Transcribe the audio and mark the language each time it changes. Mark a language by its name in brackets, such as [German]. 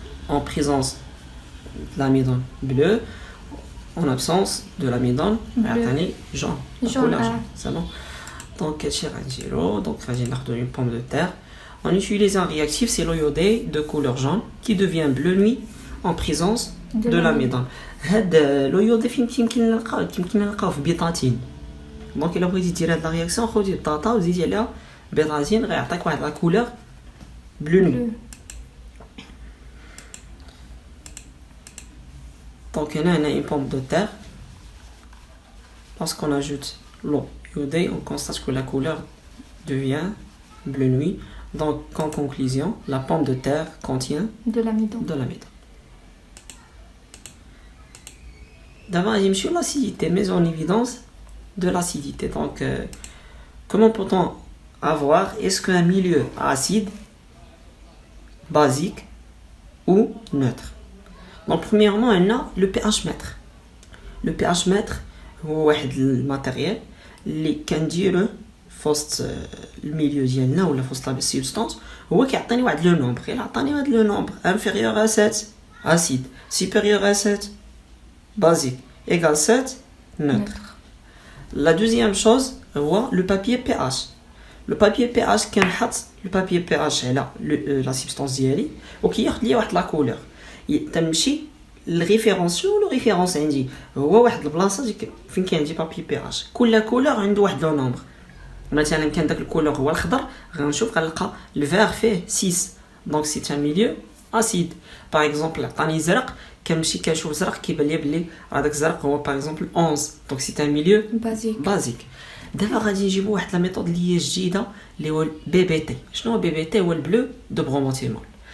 [French] En présence de l'amidon bleu, en absence de l'amidon jaune. C'est bon. Donc, donc une pomme de terre. On utilise un réactif, c'est l'eau iodée de couleur jaune qui devient bleu nuit en présence de l'amidon. [Arabic] l'eau iodée يمكن نلقاو في بيطاتين. دونك الا بغيتي دير هاد لا رياكسيون خدي البطاطا وزيدي عليها بيطاتين غيعطيك واحد لا كولور بلو نوي. [French] Donc, on a une pomme de terre. Lorsqu'on ajoute l'eau iodée, on constate que la couleur devient bleu nuit. Donc, en conclusion, la pomme de terre contient de l'amidon. D'abord, il y a l'acidité, mais en évidence de l'acidité. Donc, comment peut-on avoir, est-ce qu'un milieu acide, basique ou neutre? Donc, premièrement, on a le pH mètre. Le pH mètre, c'est un matériel [Arabic] اللي كنديروه في وسط الميليو ديالنا ولا في وسط لا سبستانس هو كيعطيني واحد لو نومبر الا عطاني واحد لو نومبر انفيريور ا 7 [French] acide supérieur à 7 basique égale 7 neutre. La deuxième chose هو le papier pH. [Arabic] Le papier pH كنحط le papier pH على la substance ديالي وكياخذ لي واحد لا كولور تنمشي الريفيرونسيو لو ريفيرونس عندي هو واحد البلاصه فين كاين عندي بابي بي اش كل كولور عنده واحد لو نومبر مثلا كان داك الكولور هو الخضر غنشوف غنلقى الفير فيه 6 دونك سي ان ميليو اسيد باغ اكزومبل عطاني زرق كنمشي كنشوف زرق كيبان لي بلي هذاك الزرق هو باغ اكزومبل 11 دونك سي ان ميليو بازيك دابا غادي نجيبو واحد لا ميثود اللي هي جديده اللي هو بي بي تي شنو هو بي بي تي هو البلو دو برومونتيمول